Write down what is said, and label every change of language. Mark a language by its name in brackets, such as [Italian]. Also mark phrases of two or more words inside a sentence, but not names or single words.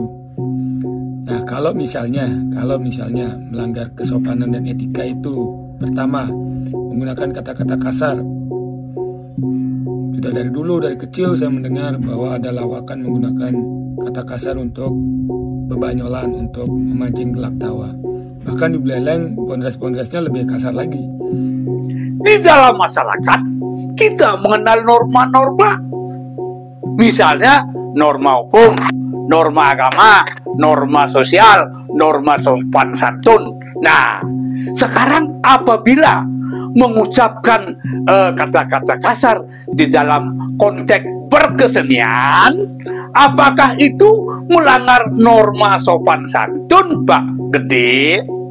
[Indonesian] Nah, kalau misalnya melanggar kesopanan dan etika itu, pertama, menggunakan kata-kata kasar. Sudah dari dulu, dari kecil saya mendengar bahwa ada lawakan menggunakan kata kasar untuk bebanyolan, untuk memancing gelak tawa. Bahkan di Buleleng, pondres-pondresnya lebih kasar lagi. Di dalam masyarakat, kita mengenal norma-norma. Misalnya, norma hukum, norma agama, norma sosial, norma sopan santun. Nah, sekarang apabila mengucapkan kata-kata kasar di dalam konteks berkesenian, apakah itu melanggar norma sopan santun, Pak Gede?